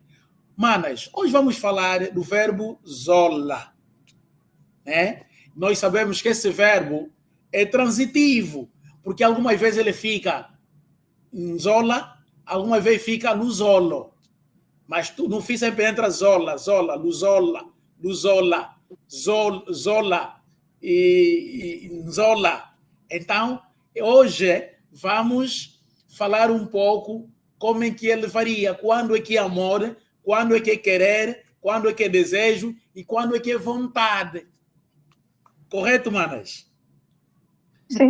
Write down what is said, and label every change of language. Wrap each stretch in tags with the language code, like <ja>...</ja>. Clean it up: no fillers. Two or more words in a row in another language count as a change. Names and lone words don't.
<pt>Manas, hoje vamos falar do verbo zola. Né? Nós sabemos que esse verbo é transitivo, porque algumas vezes ele fica em zola, algumas vezes fica no zolo. Mas no fim sempre entra zola, zola, luzola, luzola, zola e zola. Então, hoje vamos falar um pouco como é que ele varia, quando é que é amor, quando é que é querer, quando é que é desejo e quando é que é vontade. Correto, manas? Sim.</pt>